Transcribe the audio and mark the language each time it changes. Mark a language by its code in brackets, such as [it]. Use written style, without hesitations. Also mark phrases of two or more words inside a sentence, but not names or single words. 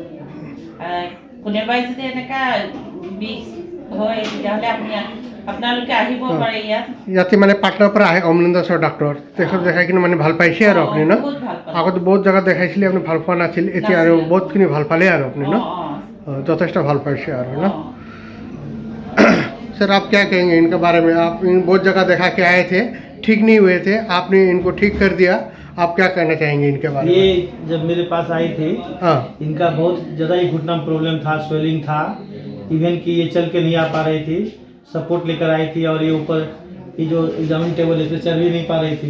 [as] কোনোবাই যদি এনেকা বিষ হয় তেতিয়াহ'লে আপোনালোকে আহিব পাৰে ইয়াতে মানে পাটনাৰ পৰা আহে অমৰেন্দ্ৰ দাসৰ ডাক্তৰ, তেখেত দেখাই কিনে মানে ভাল পাইছে আৰু আপুনি ন? আগতে বহুত জেগাত দেখাইছিলে, আপুনি ভাল পোৱা নাছিল, এতিয়া আৰু বহুতখিনি ভাল পালে আৰু আপুনি ন, যথেষ্ট ভাল পাইছে আৰু ন। [hi] सर आप क्या कहेंगे इनके बारे में? आप इन बहुत जगह देखा के आए थे, ठीक नहीं हुए थे, आपने इनको ठीक कर दिया, आप क्या कहना चाहेंगे इनके बारे में? ये जब मेरे पास आई थी, इनका बहुत ज़्यादा ही घुटना में प्रॉब्लम था, स्वेलिंग था, इवन कि ये चल के नहीं आ पा रही थी, सपोर्ट लेकर आई थी, और ये ऊपर ये जो एग्जामिन टेबल इस पर चल भी नहीं पा रही थी।